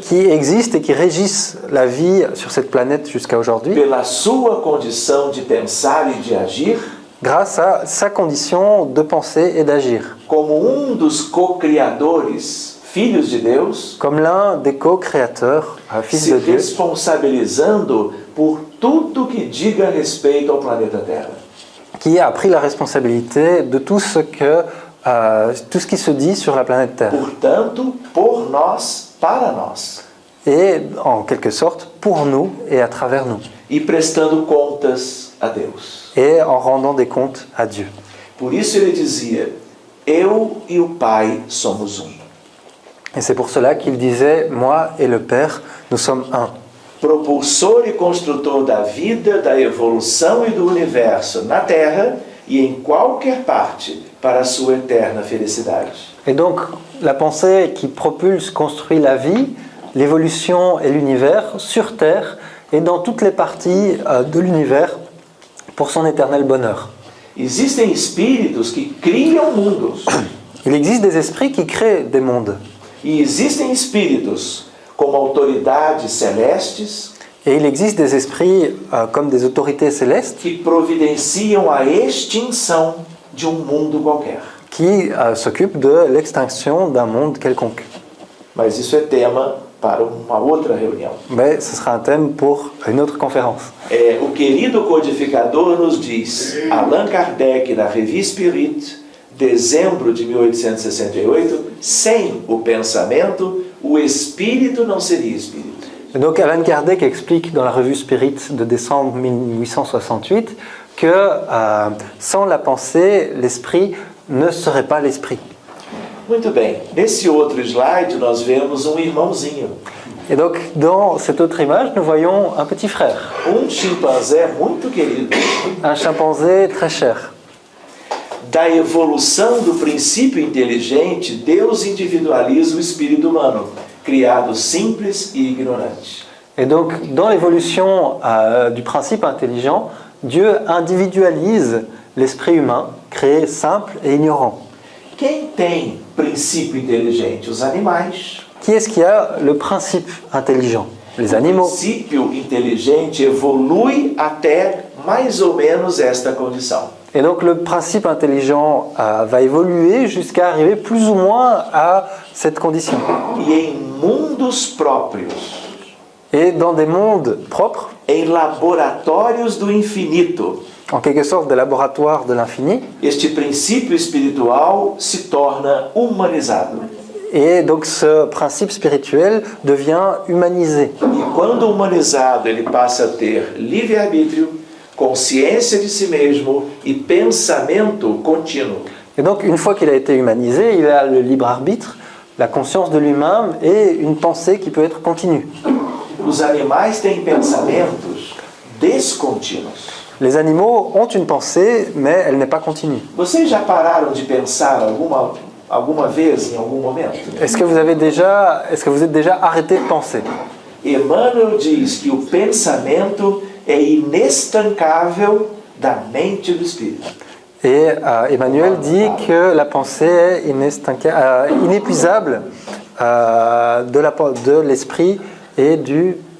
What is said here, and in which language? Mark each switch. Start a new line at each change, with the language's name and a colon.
French: qui existent et qui régissent la vie sur cette planète jusqu'à aujourd'hui,
Portuguese: pela sua condição de pensar e de agir,
French: grâce à sa condition de penser et d'agir,
Portuguese: como dos co-criadores, filhos de Deus,
French: comme l'un des co-créateurs, fils
Portuguese: se
French: de Dieu,
Portuguese: responsabilizando por tudo que diga respeito ao planeta Terra.
French: qui a pris la responsabilité de tout ce qui se dit sur la planète Terre.
Portuguese: Portanto, por nós, para nós.
French: Et en quelque sorte pour nous et à travers nous.
Portuguese: E prestando contas a Deus.
French: Et en rendant des comptes à Dieu.
Portuguese: Por isso ele dizia, eu e o Pai somos um.
French: Et c'est pour cela qu'il disait, moi et le Père, nous sommes un.
Portuguese: Propulsor e construtor da vida, da evolução e do universo na Terra e em qualquer parte para a sua eterna felicidade.
French: Et donc, la pensée qui propulse, construit la vie, l'évolution et l'univers sur Terre et dans toutes les parties de l'univers pour son éternel bonheur.
Portuguese: Existem espíritos que criam mundos.
French: Il existe des esprits qui créent des mondes.
Portuguese: E existem espíritos como autoridades celestes
French: Et il existe des esprits comme des autorités célestes
Portuguese: que providenciam a extinção de mundo qualquer.
French: qui s'occupent de l'extinction d'un monde quelconque.
Portuguese: Mas isso é tema para uma outra reunião.
French: Mais ce sera un thème pour une autre conférence.
Portuguese: O querido codificador nos diz, Allan Kardec, na Revue Spirit, dezembro de 1868, sem o pensamento, o espírito não seria espírito.
French: Et donc Allan Kardec explique dans la revue Spirit de décembre 1868 que sans la pensée, l'esprit ne serait pas l'esprit.
Portuguese: Muito bem, nesse outro slide nós vemos irmãozinho.
French: Et donc dans cette autre image, nous voyons un petit frère,
Portuguese: Chimpanzé muito querido.
French: un chimpanzé très cher.
Portuguese: Da evolução do princípio inteligente, Deus individualiza o espírito humano, criado simples e ignorante.
French: Et donc, dans l'évolution du principe intelligent, Dieu individualise l'esprit humain, créé simple et ignorant.
Portuguese: Quem tem princípio inteligente? Os animais.
French: Qui est-ce qui a le principe intelligent? Les
Portuguese: O
French: animaux.
Portuguese: princípio inteligente evolui até mais ou menos esta condição.
French: Et donc, le principe intelligent va évoluer jusqu'à arriver plus ou moins à cette condition.
Portuguese: E em mundos próprios,
French: Et dans des mondes propres,
Portuguese: em laboratórios do infinito,
French: en quelque sorte des laboratoires de l'infini,
Portuguese: este princípio espiritual se torna humanizado.
French: et donc ce principe spirituel devient humanisé.
Portuguese: E quando humanizado, ele passa a ter livre-arbítrio, consciência de si mesmo e pensamento contínuo.
French: Et donc, une fois qu'il a été humanisé, il a le libre arbitre, la conscience de lui-même et une pensée qui peut être continue.
Portuguese: Os animais têm pensamentos descontínuos.
French: Les animaux ont une pensée, mais elle n'est pas continue.
Portuguese: Vocês já pararam de pensar alguma vez, em algum momento?
French: Est-ce que vous êtes déjà arrêté de penser?
Portuguese: Emmanuel diz que o pensamento é inestancável da mente do espírito.
French: Et Emmanuel dit que la pensée est inépuisable de l'esprit et du...